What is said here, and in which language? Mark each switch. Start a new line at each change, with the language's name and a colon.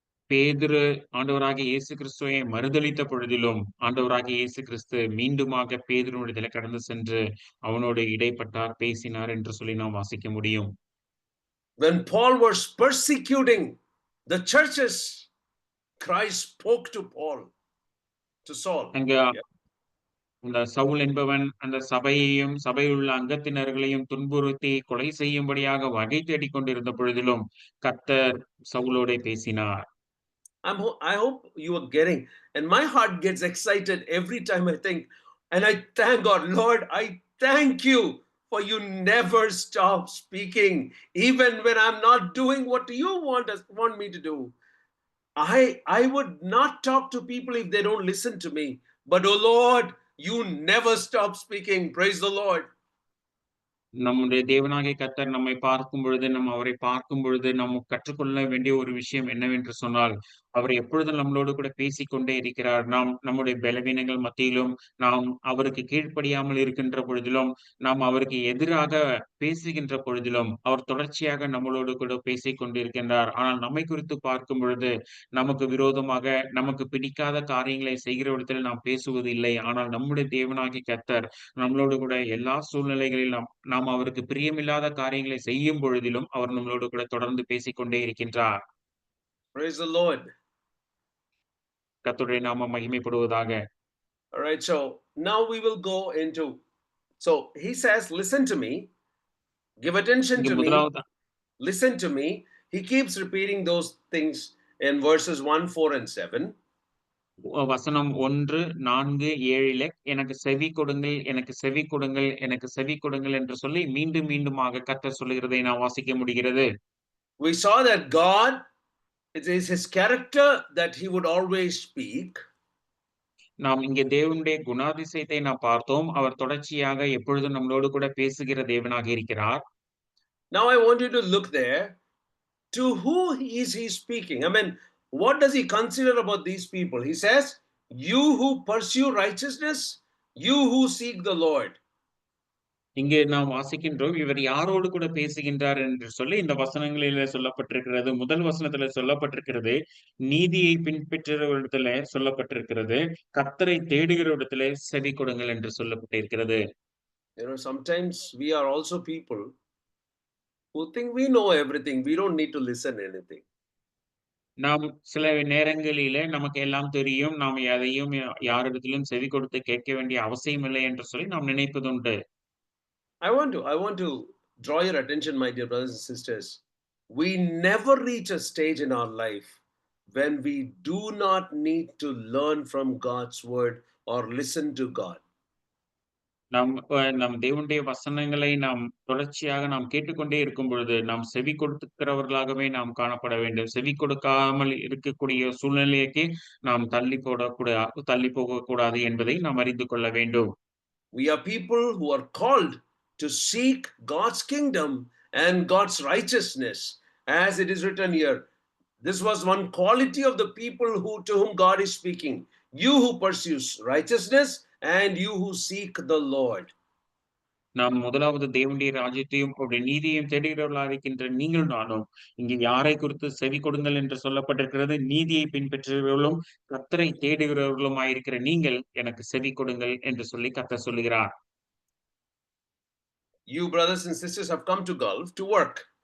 Tamil: பேதுரு ஆண்டவராகிய இயேசு கிறிஸ்துவை மறுதலித்த பொழுதிலும், ஆண்டவராகிய இயேசு கிறிஸ்து மீண்டுமாக பேதுருவினிடத்திலே கடந்து சென்று அவனோடு இடைப்பட்டார், பேசினார் என்று சொல்லி நாம் வாசிக்க முடியும்.
English: When Paul was persecuting the churches, Christ spoke to Saul.
Tamil: அங்க அந்த சவுல் என்பவன் அந்த சபையையும், சபையிலுள்ள அங்கத்தினர்களையும் துன்புறுத்தி கொலை செய்யும்படியாக வகை தேடிக் கொண்டிருந்த பொழுதிலும், கர்த்தர் சவுலோடே பேசினார்.
English: I hope you are getting, and my heart gets excited every time I think, and I thank God, Lord, I thank you for you never stop speaking, even when I'm not doing what you want me to do. I would not talk to people if they don't listen to me. But oh Lord, you never stop speaking. Praise the Lord.
Tamil: நம்முடைய தேவனாகிய கர்த்தர் நம்மை பார்க்கும் பொழுது, நம்ம அவரை பார்க்கும் பொழுது, நாம் கற்றுக்கொள்ள வேண்டிய ஒரு விஷயம் என்னவென்று சொன்னால், அவர் எப்பொழுதும் நம்மளோடு கூட பேசிக்கொண்டே இருக்கிறார். நாம் நம்முடைய பலவீனங்கள் மத்தியிலும், நாம் அவருக்கு கீழ்ப்படியாமல் இருக்கின்ற பொழுதிலும், நாம் அவருக்கு எதிராக பேசுகின்ற பொழுதிலும், அவர் தொடர்ச்சியாக நம்மளோடு கூட பேசிக் கொண்டிருக்கின்றார். ஆனால் நம்மை குறித்து பார்க்கும் பொழுது, நமக்கு விரோதமாக, நமக்கு பிடிக்காத காரியங்களை செய்கிற இடத்தில் நாம் பேசுவது இல்லை. ஆனால் நம்முடைய தேவனாகிய கர்த்தர் நம்மளோடு கூட எல்லா சூழ்நிலைகளிலும் நாம் அவருக்கு பிரியமில்லாத காரியங்களை செய்யும் பொழுதிலும், அவர் நம்மளோடு கூட தொடர்ந்து பேசிக்கொண்டே இருக்கின்றார்.
English: Praise the Lord.
Tamil: கர்த்தருடைய நாமம் மகிமைப்படுவதாக.
English: All right, so now we will go into. So he says, listen to me, give attention
Tamil: இங்க
English: to me,
Tamil: முதலாவது
English: listen to me. He keeps repeating those things in verses 1, 4, and 7.
Tamil: வசனம் 1, 4, 7 எனக்கு செவி கொடுங்கள், எனக்கு செவி கொடுங்கள், எனக்கு செவி கொடுங்கள் என்று சொல்லி மீண்டும் மீண்டுமாக கர்த்தர் சொல்லுகிறதை நாம் வாசிக்க முடிகிறது.
English: We saw that God, it is his character that he would always speak.
Tamil: நாம் இங்கே தேவனுடைய குணாதிசயத்தை நாம் பார்த்தோம். அவர் தொடர்ச்சியாக எப்பொழுதும் நம்மளோடு கூட பேசுகிற தேவனாக இருக்கிறார்.
English: Now I want you to look there. To who is he speaking? I mean, what does he consider about these people? He says, you who pursue righteousness, you who seek the Lord.
Tamil: இங்கே நாம் வாசிக்கின்றோம். இவர் யாரோடு கூட பேசுகின்றார் என்று சொல்லி இந்த வசனங்களிலே சொல்லப்பட்டிருக்கிறது. முதல் வசனத்தில சொல்லப்பட்டிருக்கிறது, நீதியை பின்பற்றுகிறவரிடத்திலே சொல்லப்பட்டிருக்கிறது. கர்த்தரை தேடுகிறவரிடத்திலே செவி கொடுங்கள் என்று சொல்லப்பட்டிருக்கிறது.
English: You know, sometimes we are also people who think we know everything. We don't need to listen anything.
Tamil: நாம் சில நேரங்களிலே நமக்கு எல்லாம் தெரியும். நாம் எதையும் யாரிடத்திலும் செவி கொடுத்து கேட்க வேண்டிய அவசியம் இல்லை என்று சொல்லி நாம் நினைப்பதுண்டு.
English: I want to draw your attention, my dear brothers and sisters. We never reach a stage in our life when we do not need to learn from God's word or listen to God.
Tamil: நம் தேவனுடைய வசனங்களை நாம் தொடர்ச்சியாக நாம் கேட்டுக்கொண்டே இருக்கும் பொழுது, நாம் செவி கொடுக்கிறவர்களாகவே நாம் காணப்பட வேண்டும். செவி கொடுக்காமல் இருக்கக்கூடிய சூழ்நிலைக்கு நாம் தள்ளி போகக்கூடாது என்பதை நாம் அறிந்து கொள்ள வேண்டும்.
English: We are people who are called to seek God's kingdom and God's righteousness, as it is written here. This was one quality of the people to whom God is speaking. You who pursues righteousness and you who seek the Lord.
Tamil: நாம் முதலாவது தேவனுடைய ராஜ்யத்தையும் அவருடைய நீதியையும் தேடுகிறவர்களாக இருக்கின்ற நீங்கள் நானும் இங்கே யாரை குறித்து செவி கொடுங்கள் என்று சொல்லப்பட்டிருக்கிறது. நீதியை பின்பற்றுகிறவர்களும் கர்த்தரை தேடுகிறவர்களுமாயிருக்கிற நீங்கள் எனக்கு செவி கொடுங்கள் என்று சொல்லி கர்த்தர் சொல்லுகிறார்.
English: You brothers and sisters have come to Gulf to work.